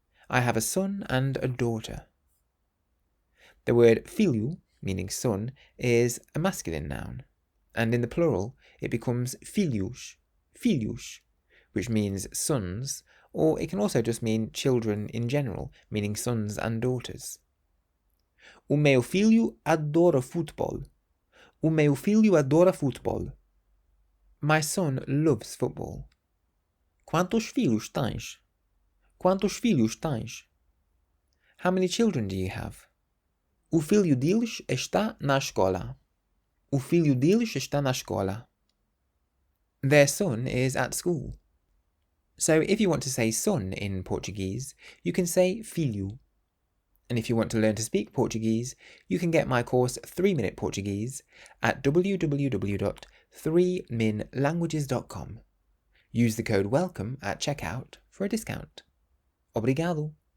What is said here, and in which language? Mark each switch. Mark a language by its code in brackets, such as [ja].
[en] I have a son and a daughter. The word filho, meaning son, is a masculine noun, and in the plural it becomes filhos, filhos, which means sons, or it can also just mean children in general, meaning sons and daughters. [pt] O meu filho adora futebol. O meu filho adora futebol. [en] My son loves football. [pt] Quantos filhos tens? Quantos filhos tens? [en] How many children do you have? [pt] O filho deles está na escola. O filho deles está na escola. [en] Their son is at school. So if you want to say son in Portuguese, you can say filho. And if you want to learn to speak Portuguese, you can get my course 3-Minute Portuguese at www.3minlanguages.com. Use the code WELCOME at checkout for a discount. Obrigado.